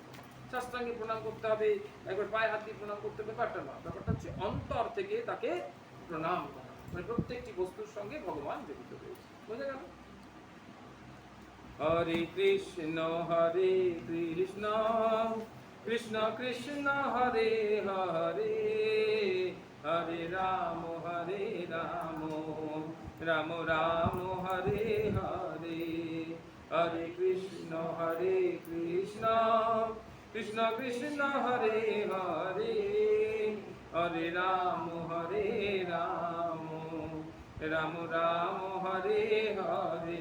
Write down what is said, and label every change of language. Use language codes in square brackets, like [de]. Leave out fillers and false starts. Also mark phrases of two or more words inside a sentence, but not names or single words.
[bn] শাস্ত্রাঙ্গে প্রণাম করতে হবে, একবার পায়ে হাত দিয়ে প্রণাম করতে হবে, ব্যাপারটা না। ব্যাপারটা হচ্ছে অন্তর থেকে তাকে প্রণাম করা, মানে প্রত্যেকটি বস্তুর সঙ্গে ভগবান জড়িত রয়েছে। বোঝা গেল? [sa] হরে কৃষ্ণ কৃষ্ণ কৃষ্ণ হরে হরে, হরে রাম রাম রাম হরে হরে। হরে কৃষ্ণ কৃষ্ণ কৃষ্ণ হরে হরে, হরে রাম রাম রাম হরে হরে।